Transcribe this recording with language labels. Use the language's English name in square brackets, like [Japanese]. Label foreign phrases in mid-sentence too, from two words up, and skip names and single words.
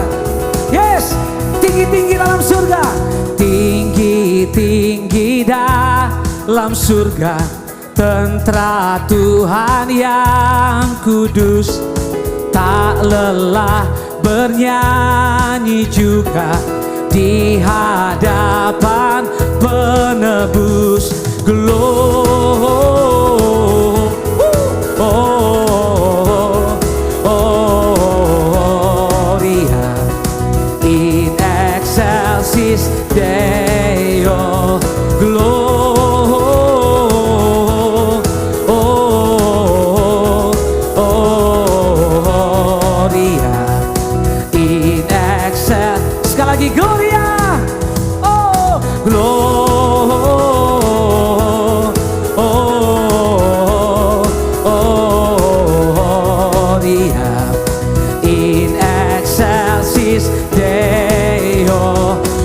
[Indonesian] Yes, tinggi-tinggi dalam surga, tinggi-tinggi dalam surga, tentara Tuhan yang kudus, tak lelah bernyanyi juga di hadapan penebus. [Latin] Gloria in excelsis Deo. Gloria, oh, Gloria in excelsis Deo.